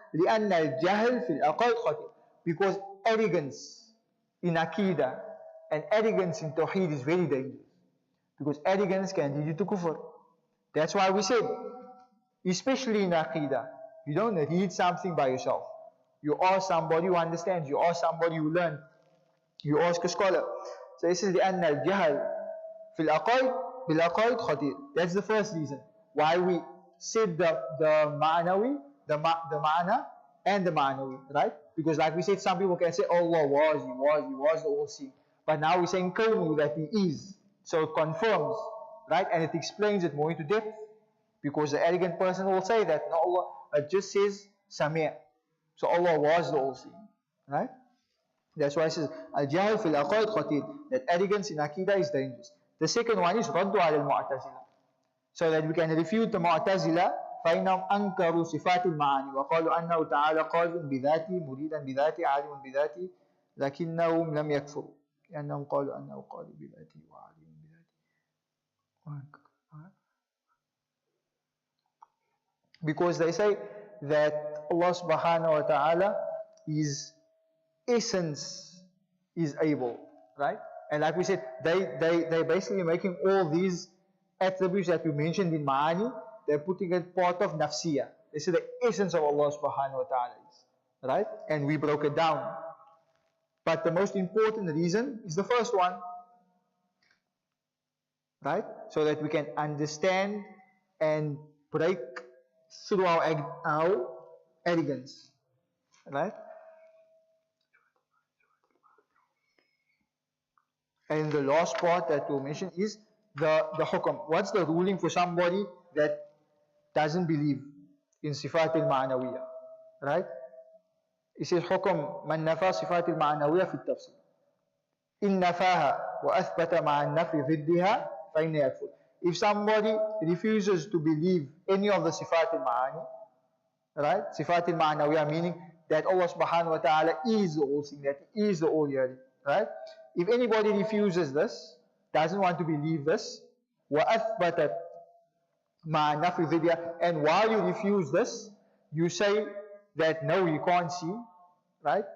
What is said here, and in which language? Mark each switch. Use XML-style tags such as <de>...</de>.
<ar>لأن الجهل في العقائد خطير,</ar> <en>because arrogance in Aqeedah and arrogance in Tawheed is very dangerous, because arrogance can lead you to kufr. That's why we said, especially in Aqeedah, you don't read something by yourself. You ask somebody who understands, you ask somebody who learned, you ask a scholar. So this is</en> <ar>لأن الجهل في العقائد بالعقائد خطير.</ar> <en>That's the first reason why we said the ma'nawi, the ma'na and the ma'nawi, right? Because like we said, some people can say Allah he was the all-seeing. But now we're saying kawnu, that he is. So it confirms, right? And it explains it more into depth. Because the arrogant person will say that, no, Allah, it just says Sami'. So Allah was the all-seeing, right? That's why it says,</en> <ar>Al-Jahl fil aqaid khatir,</ar> <en>that arrogance in Aqeedah is dangerous. The second one is Raddu al-Mu'tazila. So that we can refute the Mu'tazila,</en> <ar>فإنهم أنكروا صفات المعاني وقالوا أنه تعالى قادر بذاته مريدا بذاته عالم بذاته لكنهم لم يكفروا لأنهم قالوا أنه قادر بذاته وعالم بذاته.</ar> <en>Because they say that Allah subhanahu wa ta'ala, His essence is able, right? And like we said, they basically making all these attributes that we mentioned in Ma'ani, they're putting it part of nafsiyah. They say the essence of Allah subhanahu wa ta'ala is, right? And we broke it down. But the most important reason is the first one, right? So that we can understand and break through our arrogance, right? And the last part that we'll mention is the hukam. What's the ruling for somebody that doesn't believe in Sifat al-Ma'nawiyah, right? It says</en> <ar>حكم من نفى صفات المعنوية في التفصيل إن نفاها وأثبت مع النفي ضدها فإن يكفر.</ar> <en>If somebody refuses to believe any of the Sifat al-Ma'ani, right? Sifat al-Ma'nawiyah meaning that Allah subhanahu wa ta'ala is the all-seeing, that He is the all-hearing, right? If anybody refuses this, doesn't want to believe this,</en> <ar>وأثبتت مع النفي ضدها,</ar> <en>and while you refuse this, you say that no, you can't see, right?</en>